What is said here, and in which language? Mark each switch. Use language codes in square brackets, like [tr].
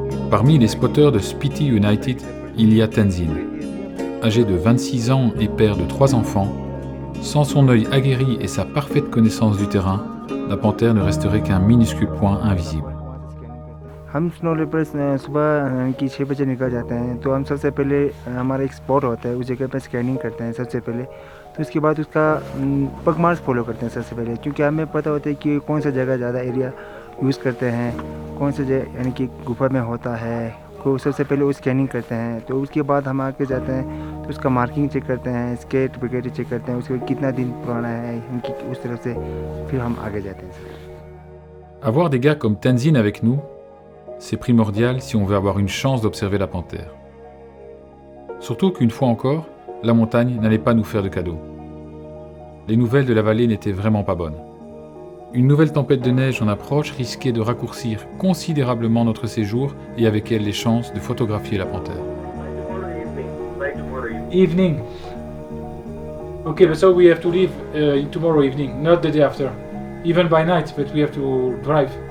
[fr] Parmi les spotters de Spiti United, il y a Tenzin. Âgé de 26 ans et père de 3 enfants, sans son œil aguerri et sa parfaite connaissance du terrain, la panthère ne resterait qu'un minuscule point invisible. [hi] हम snow leopards सुबह की 6 बजे निकल जाते हैं तो हम सबसे पहले हमारा एक स्पॉट होता है उस जगह पे स्कैनिंग करते हैं सबसे पहले तो उसके बाद उसका पग मार्क्स फॉलो करते हैं सबसे पहले क्योंकि हमें पता होता है कि कौन सा जगह ज़्यादा एरिया यूज़ करते हैं कौन सा जगह यानी कि गुफा में होता है को सबसे पहले वो स्कैनिंग करते हैं तो उसके बाद हम आके जाते हैं तो उसका मार्किंग चेक करते हैं स्केट वगैरह चेक करते हैं उसके कितना दिन पुराना है उनकी उस तरफ से फिर हम आगे जाते हैं। [fr] Avoir des gars comme Tenzin avec nous, c'est primordial si on veut avoir une chance d'observer la panthère. Surtout qu'une fois encore, la montagne n'allait pas nous faire de cadeaux. Les nouvelles de la vallée n'étaient vraiment pas bonnes. Une nouvelle tempête de neige en approche risquait de raccourcir considérablement notre séjour et avec elle les chances de photographier la panthère. [en] Evening. Okay, but so we have to leave tomorrow evening, not the day after. Even by night, but we have to drive.